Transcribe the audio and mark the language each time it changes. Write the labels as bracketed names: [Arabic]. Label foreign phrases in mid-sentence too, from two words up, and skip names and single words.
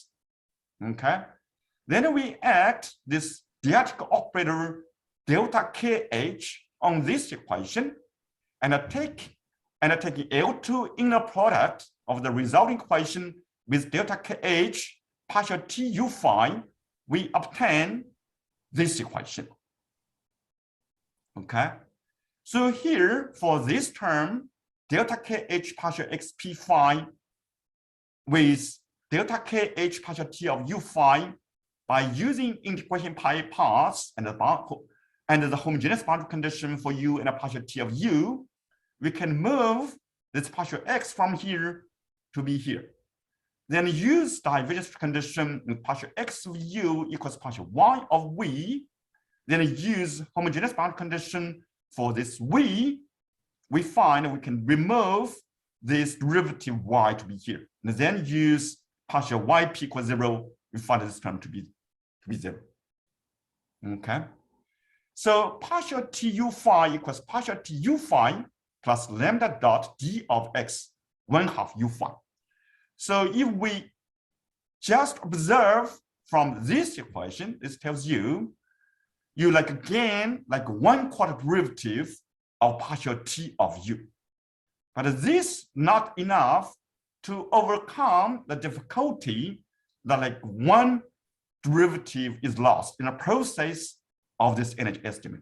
[English] Okay. Then we add this dialectic operator delta kh on this equation and take L2 inner product of the resulting equation with delta kh partial t u phi, we obtain this equation. Okay. So here for this term, delta kh partial xp phi with delta kh partial t of u phi by using integration pi parts and the homogeneous boundary condition for u and a partial t of u, we can move this partial x from here to be here. Then use divergence condition with partial x of u equals partial y of v. Then use homogeneous boundary condition for this v. We find we can remove this derivative y to be here. And then use partial yp equals 0. We find this term to be 0. Okay. So partial tu phi equals partial tu phi plus lambda dot d of x 1/2 u phi. So if we just observe from this equation, this tells you like gain like 1/4 derivative of partial t of u. But this not enough to overcome the difficulty that like one derivative is lost in a process of this energy estimate.